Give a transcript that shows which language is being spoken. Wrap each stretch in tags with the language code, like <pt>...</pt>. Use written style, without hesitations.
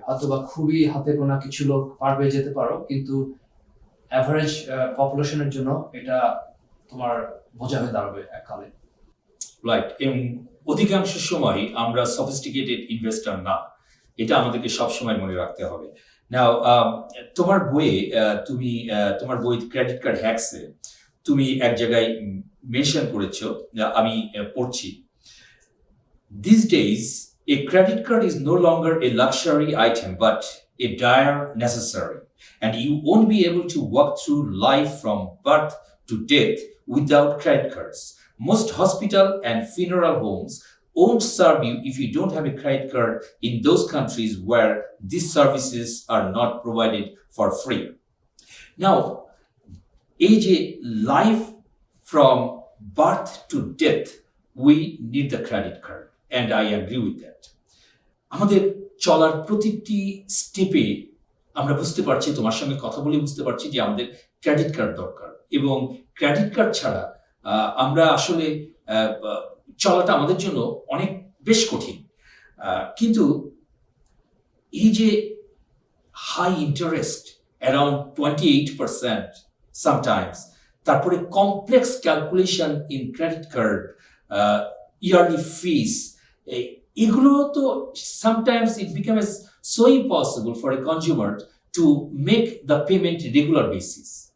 <bn>হয়তো বা খুবই হাতে গোনা কিছু লোক পারবে যেতে পারো, কিন্তু অ্যাভারেজ পপুলেশনের জন্য এটা তোমার বোঝা হয়ে দাঁড়াবে এককালে। রাইট। এবং অধিকাংশ সময় আমরা সফিস্টিকেটেড ইনভেস্টর না, এটা আমাদেরকে সবসময় মনে রাখতে হবে।</bn> <en>now</en> <bn>তোমার বইয়ে তোমার বই ক্রেডিট কার্ড হ্যাকসে তুমি এক জায়গায় মেনশন করেছো, আমি পড়ছি,</bn> <en>This days a credit card is no longer a luxury item but a dire necessary, and you won't be able to walk through life from birth to death without credit cards. Most hospital and funeral homes won't serve you if you don't have a credit card in those countries where these services are not provided for free. Now, age a life from birth to death, we need the credit card, and I agree with that.</en> <bn>আমাদের চলার প্রতিটি স্টেপে আমরা বুঝতে পারছি, তোমার সঙ্গে কথা বলে বুঝতে পারছি যে আমাদের ক্রেডিট কার্ড দরকার, এবং ক্রেডিট কার্ড ছাড়া আমরা আসলে চলাটা আমাদের জন্য অনেক বেশ কঠিন। কিন্তু এই যে</bn> <en>high interest around 28% sometimes, তারপরে complex calculation in credit card, yearly fees,</en> <bn>এগুলো তো</bn> <en>Sometimes it becomes so impossible for a consumer to make the payment regular basis.</en>